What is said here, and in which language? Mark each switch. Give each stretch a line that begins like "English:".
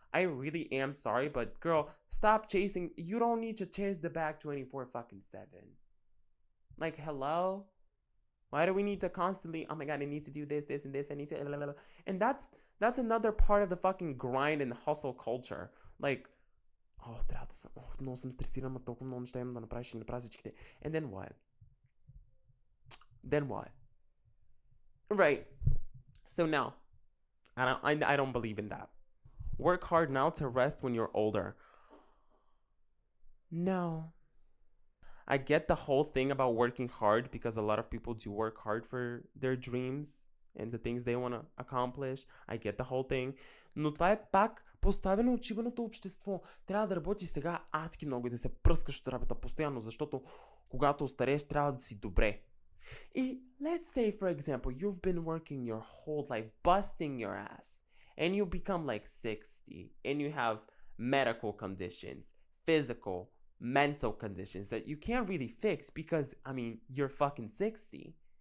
English: I really am sorry. But girl, stop chasing. You don't need to chase the bag 24 fucking 7. Like, hello? Why do we need to constantly, oh my god, I need to do this, and this, I need to, and that's another part of the fucking grind and hustle culture.
Bulgarian: Like, трябва да съм, много съм стресиран, толкова много неща имам да направиш, ще ги направя всичките.
English: And then what? Then what? Right. So no, I don't believe in that. Work hard now to rest when you're older. No. I get the whole thing about working hard because a lot of people do work hard for their dreams and the things they want to accomplish. I get the whole thing.
Bulgarian: Но това е пак поставено от шибаното общество. Трябва да работиш сега адски много и да се пръскаш от работа постоянно, защото когато остарееш трябва да си добре.
English: И let's say, for example, you've been working your whole life, busting your ass, and you become like 60, and you have medical conditions, physical, mental conditions that you can't really fix because, I mean, you're fucking 60.